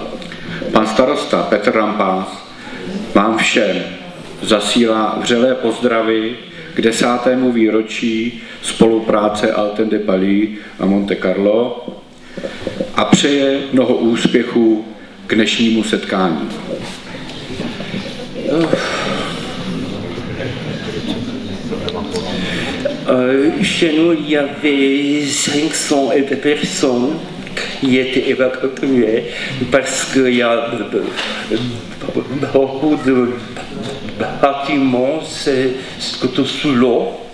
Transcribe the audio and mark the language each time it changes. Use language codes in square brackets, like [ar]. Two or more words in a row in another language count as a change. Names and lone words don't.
[cs] Pan starosta Petr Rampás vám všem zasílá vřelé pozdravy k 10. výročí spolupráce Alten de Palis a Monte Carlo a přeje mnoho úspěchů k dnešnímu setkání. [fr] Chez nous, il y avait 500 personnes qui étaient évacuées parce qu'il y a beaucoup de bâtiments sous l'eau.